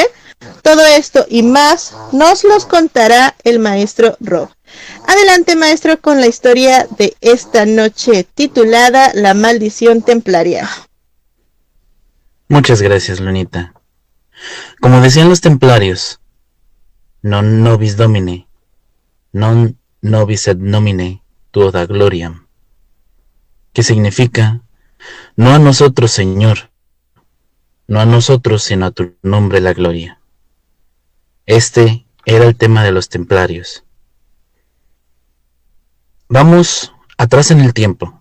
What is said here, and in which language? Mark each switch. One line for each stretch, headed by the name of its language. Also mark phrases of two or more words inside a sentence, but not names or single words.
Spanish: Todo esto y más nos los contará el maestro Rob. Adelante, maestro, con la historia de esta noche titulada La Maldición Templaria. Muchas gracias, Lunita. Como decían los templarios,
Latin: non nobis domine, non nobis et nomine tuoda gloriam,
Spanish: que significa, no a nosotros, Señor, no a nosotros, sino a tu nombre la gloria. Este era el tema de los templarios. Vamos atrás en el tiempo.